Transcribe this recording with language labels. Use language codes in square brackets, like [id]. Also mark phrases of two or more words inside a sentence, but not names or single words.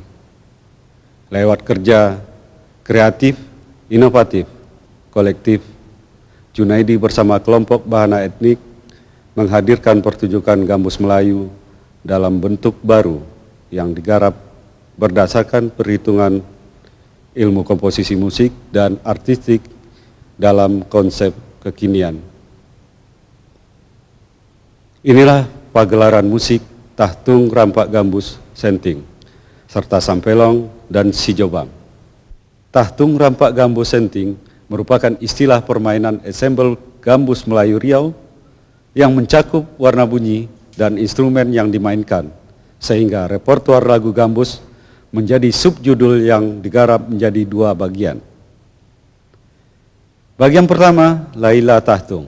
[id] Lewat kerja kreatif, inovatif, kolektif, Junaidi bersama kelompok bahana etnik menghadirkan pertunjukan gambus Melayu dalam bentuk baru yang digarap berdasarkan perhitungan ilmu komposisi musik dan artistik dalam konsep kekinian. Inilah pagelaran musik Tahtung Rampak Gambus Senting, serta Sampelong dan Sijobang. Tahtung Rampak Gambus Senting merupakan istilah permainan ensemble gambus Melayu Riau yang mencakup warna bunyi dan instrumen yang dimainkan, sehingga repertuar lagu gambus menjadi subjudul yang digarap menjadi dua bagian. Bagian pertama, Laila Tahtung.